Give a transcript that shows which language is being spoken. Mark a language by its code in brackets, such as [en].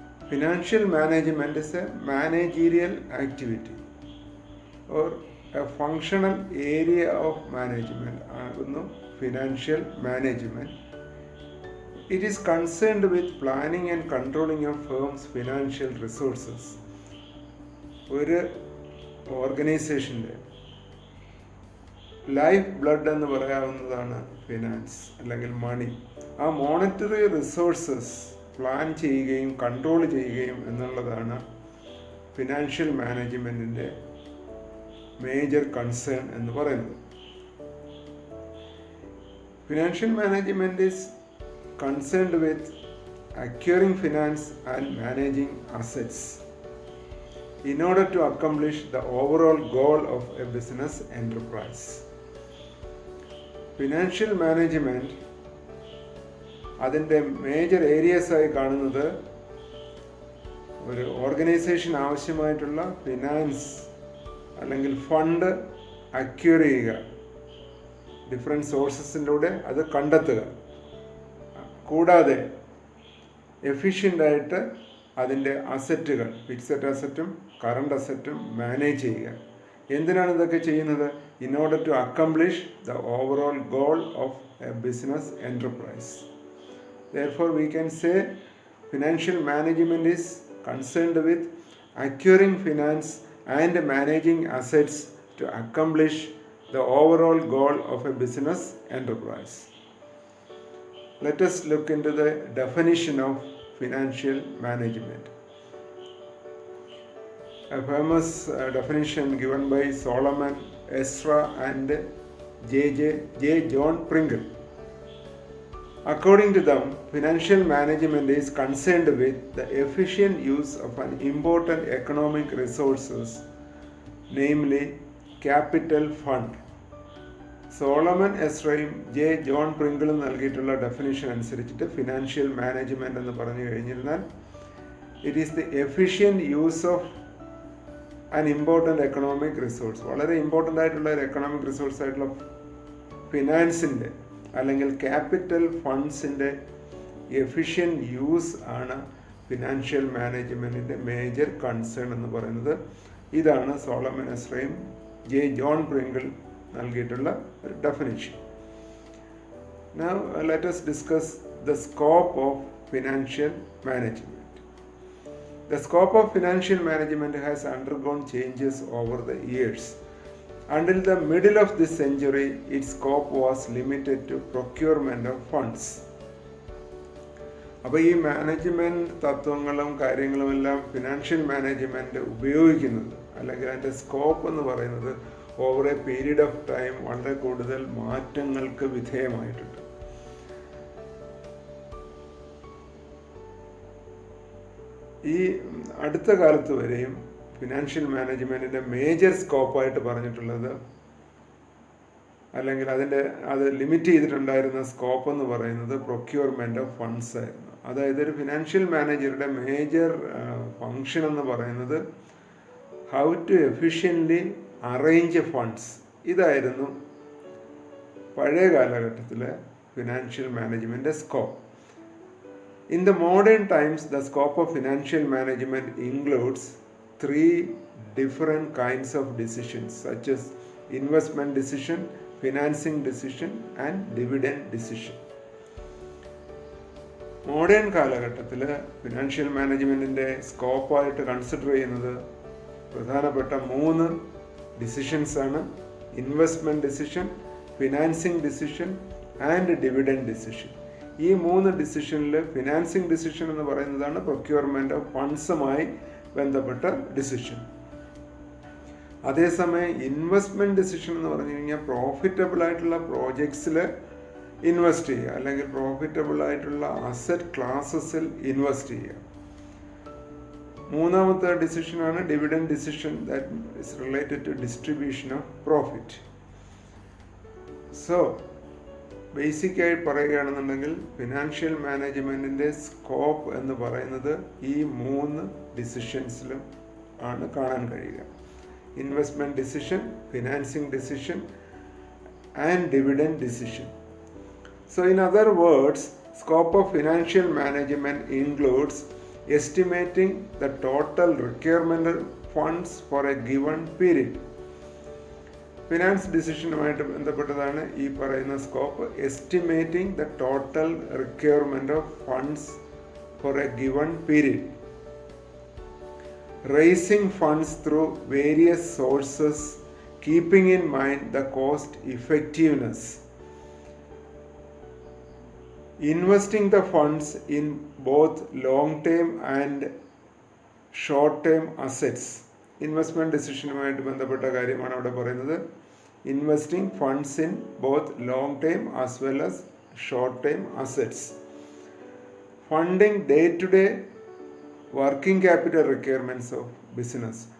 [en] Financial management is a managerial activity or a functional area of management. Financial management. It is concerned with planning and controlling a firm's financial resources. [ml] ഒരു ഓർഗനൈസേഷൻ്റെ life blood എന്ന് പറയാവുന്നതാണ് finance അല്ലെങ്കിൽ മണി. ആ monetary resources plan ചെയ്യുകയും control ചെയ്യുകയും എന്നുള്ളതാണ് financial മാനേജ്മെൻറ്റിൻ്റെ major concern എന്ന് പറയുന്നത്. [en] Financial management is concerned with acquiring finance and managing assets in order to accomplish the overall goal of a business enterprise. Financial management [ml] അതിൻ്റെ major ഏരിയസായി കാണുന്നത് ഒരു organisation ആവശ്യമായിട്ടുള്ള finance അല്ലെങ്കിൽ ഫണ്ട് അക്വയർ ചെയ്യുക, different സോഴ്സസിലൂടെ അത് കണ്ടെത്തുക, കൂടാതെ എഫിഷ്യൻ്റായിട്ട് അതിൻ്റെ അസറ്റുകൾ, ഫിക്സഡ് അസറ്റും കറണ്ട് അസറ്റും മാനേജ് ചെയ്യുക. എന്തിനാണ് ഇതൊക്കെ ചെയ്യുന്നത്? [en] In order to accomplish the overall goal of a business enterprise. Therefore, we can say financial management is concerned with acquiring finance and managing assets to accomplish the overall goal of a business enterprise. Let us look into the definition of financial management. A famous definition given by Solomon, Ezra and J. John Pringle. According to them, financial management is concerned with the efficient use of an important economic resources, namely capital fund. [ml] Solomon എസ്രയും John പ്രിങ്കിളും നൽകിയിട്ടുള്ള definition അനുസരിച്ചിട്ട് financial management എന്ന് പറഞ്ഞു കഴിഞ്ഞിരുന്നാൽ [en] It is the efficient use of an important economic resource. [ml] വളരെ important ആയിട്ടുള്ള ഒരു economic resource ആയിട്ടുള്ള ഫിനാൻസിൻ്റെ അല്ലെങ്കിൽ capital ഫണ്ട്സിൻ്റെ efficient use ആണ് ഫിനാൻഷ്യൽ മാനേജ്മെൻറ്റിൻ്റെ മേജർ കൺസേൺ എന്ന് പറയുന്നത്. ഇതാണ് സോളമൻ എസ്രയും ജോൺ പ്രിങ്കിൾ നൽകിയിട്ടുള്ള ഒരു definition. [en] Now let us discuss the scope of financial management. The scope of financial management has undergone changes over the years. Until the middle of this century, its scope was limited to procurement of funds. [ml] അപ്പോൾ ഈ management തത്വങ്ങളും കാര്യങ്ങളുമെല്ലാം financial management ഉപയോഗിക്കുന്നത് അല്ലെങ്കിൽ അതിൻ്റെ scope എന്ന് പറയുന്നത് [en] over a period of time [ml] വളരെ കൂടുതൽ മാറ്റങ്ങൾക്ക് വിധേയമായിട്ടുണ്ട്. ഈ അടുത്ത കാലത്ത് വരെയും ഫിനാൻഷ്യൽ മാനേജ്മെൻറ്റിൻ്റെ മേജർ സ്കോപ്പായിട്ട് പറഞ്ഞിട്ടുള്ളത് അല്ലെങ്കിൽ അത് ലിമിറ്റ് ചെയ്തിട്ടുണ്ടായിരുന്ന സ്കോപ്പ് എന്ന് പറയുന്നത് പ്രൊക്യൂർമെൻറ്റ് ഓഫ് ഫണ്ട്സ് ആയിരുന്നു. അതായത് ഒരു ഫിനാൻഷ്യൽ മാനേജറുടെ മേജർ ഫങ്ഷൻ എന്ന് പറയുന്നത് [en] How to efficiently arrange funds. [ml] ഇതായിരുന്നു പഴയ കാലഘട്ടത്തിലെ financial management scope. [en] In the modern times, the scope of financial management includes 3 different kinds of decisions such as investment decision, financing decision and dividend decision. [ml] Modern കാലഘട്ടത്തിൽ financial മാനേജ്മെൻറ്റിൻ്റെ സ്കോപ്പായിട്ട് consider ചെയ്യുന്നത് പ്രധാനപ്പെട്ട 3 ഡിസിഷൻസാണ്. Investment decision, financing decision [en] And dividend decision. [ml] ഈ 3 ഡിസിഷനിൽ financing decision എന്ന് പറയുന്നതാണ് procurement of ഫണ്ട്സുമായി ബന്ധപ്പെട്ട decision. അതേസമയം investment decision എന്ന് പറഞ്ഞു കഴിഞ്ഞാൽ പ്രോഫിറ്റബിൾ ആയിട്ടുള്ള പ്രോജക്ട്സിൽ ഇൻവെസ്റ്റ് ചെയ്യുക, അല്ലെങ്കിൽ പ്രോഫിറ്റബിൾ ആയിട്ടുള്ള അസറ്റ് ക്ലാസസിൽ ഇൻവെസ്റ്റ് ചെയ്യുക. മൂന്നാമത്തെ ഡിസിഷനാണ് dividend decision, [en] That is related to distribution of profit. [ml] So ബേസിക്കായി പറയുകയാണെന്നുണ്ടെങ്കിൽ ഫിനാൻഷ്യൽ മാനേജ്മെൻറ്റിൻ്റെ സ്കോപ്പ് എന്ന് പറയുന്നത് ഈ 3 ഡിസിഷൻസിലും ആണ് കാണാൻ കഴിയുക. [en] Investment decision, financing decision and dividend decision. So in other words, scope of financial management includes estimating the total requirement funds for a given period. [ml] Finance ഡിസിഷനുമായിട്ട് ബന്ധപ്പെട്ടതാണ് ഈ പറയുന്ന scope. [en] Estimating the total requirement of funds for a given period. Raising funds through various sources keeping in mind the cost effectiveness. Investing the funds in both long-term and short-term assets. [ml] Investment ഡിസിഷനുമായിട്ട് ബന്ധപ്പെട്ട കാര്യമാണ് അവിടെ പറയുന്നത്. [en] Investing funds in both long time as well as short time assets. Funding day to day working capital requirements of business.